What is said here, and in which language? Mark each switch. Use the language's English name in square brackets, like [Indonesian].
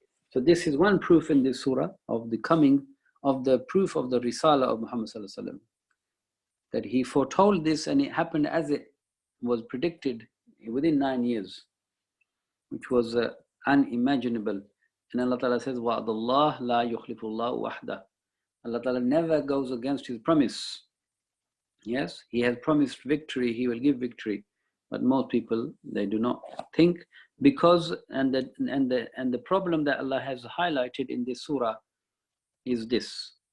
[English] So this is one proof in this surah of the coming of the proof of the Risala of Muhammad Sallallahu Alaihi Wasallam, that he foretold this and it happened as it was predicted within 9 years, which was unimaginable. And Allah Ta'ala says, [Arabic] وَعْدَ اللَّهِ لَا يُخْلِفُ اللَّهُ وَحْدَهُ. [English] Allah Ta'ala never goes against His promise. Yes, He has promised victory, He will give victory. But most people, they do not think, because, and the problem that Allah has highlighted in this surah is this.